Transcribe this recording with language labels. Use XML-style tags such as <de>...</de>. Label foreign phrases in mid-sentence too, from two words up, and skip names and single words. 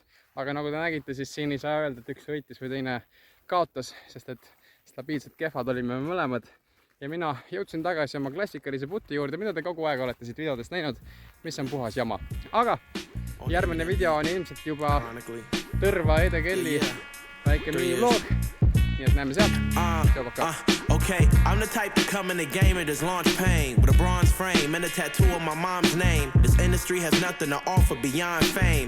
<et>Aga nagu te nägite, siis siin ei saa öelda, et üks võitis või teine kaotas, sest et stabiilselt kehvad olime mõlemad. Ja mina jõudsin tagasi oma klassikalise puti juurde, mida te kogu aeg olete siit videodest näinud, mis on puhas jama. Aga järgmine video on ilmselt juba Tõrva Ede Kelly väike mini-vlog. Nii et näeme sealt.</et> <en>Okay, I'm the type to come in the game and just launch pain with a bronze frame and a tattoo of my mom's name. This industry has nothing to offer beyond fame.</en>